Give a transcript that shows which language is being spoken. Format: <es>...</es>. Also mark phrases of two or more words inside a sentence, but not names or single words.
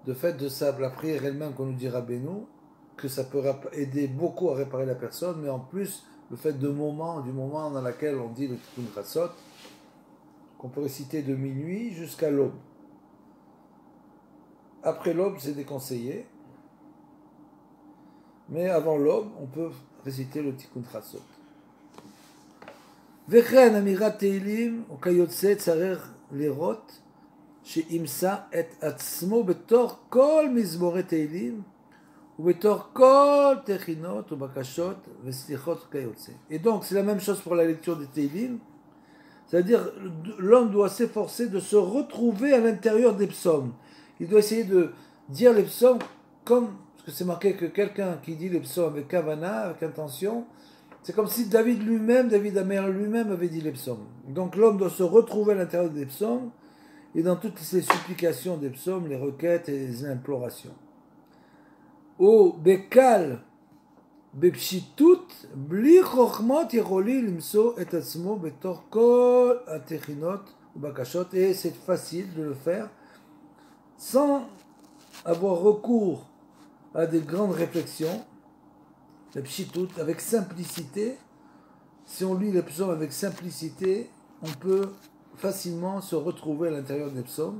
<fr>de fait de ça, la prière elle-même qu'on nous dit Rabbeinu, que ça peut aider beaucoup à réparer la personne, mais en plus, le fait du moment dans lequel on dit le Tikkun Chatzot, qu'on peut réciter de minuit jusqu'à l'aube. Après l'aube, c'est déconseillé, mais avant l'aube, on peut réciter le Tikkun Chatzot.</fr> <he>וכן אמירת תהילים וכיוצא צריך לראות שימצא את עצמו בתוך כל מזמורי תהילים ובתוך כל תחינות ובקשות וסליחות כיוצא.</he> <fr>Et donc c'est la même chose pour la lecture des Teilim, c'est-à-dire l'homme doit s'efforcer de se retrouver à l'intérieur des psaumes. Il doit essayer de dire les psaumes comme, parce que c'est marqué que quelqu'un qui dit les psaumes avec kavana, avec intention, c'est comme si David Amer lui-même avait dit les psaumes. Donc l'homme doit se retrouver à l'intérieur des psaumes et dans toutes les supplications des psaumes, les requêtes et les implorations.</fr> <he>ובקל בפשיטות, בלי חוכמות יכולים למצוא את עצמו בתוך כל התחינות ובקשות, et c'est facile de le faire sans avoir recours à des grandes réflexions, la pshitout, avec simplicité. Si on lit les psaumes avec simplicité, on peut facilement se retrouver à l'intérieur des psaumes.</he>